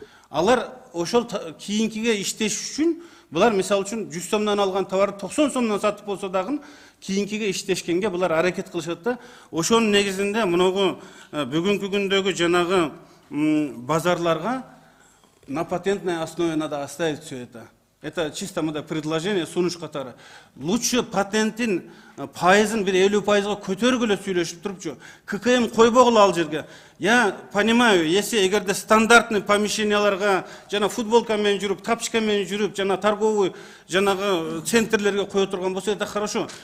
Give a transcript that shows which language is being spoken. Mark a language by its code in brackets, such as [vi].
[ky] Алар ошол кийинкиге иштеш үчүн булар мисалы үчүн 100 сомдон алган товар 90 сомдон сатып болсо дагы кийинкиге иштешкенге булар аракет кылышат да. Ошонун негизинде мунугу бүгүнкү күндөгү жанагы базарларга на патентной основе надо оставить все это. [ru] Это чисто предложение, сунуш катары. [ky] Лучше патенттин пайызын бир 50%га көтөргүлө сүйлөшүп турупчу. ККМ койбогула ал жерге. Я понимаю, если эгерде стандартный помещенияларга жана футболка менен жүрүп, тапочка менен жүрүп, жана торговый жанагы центрлерге кое турган болсо, это хорошо.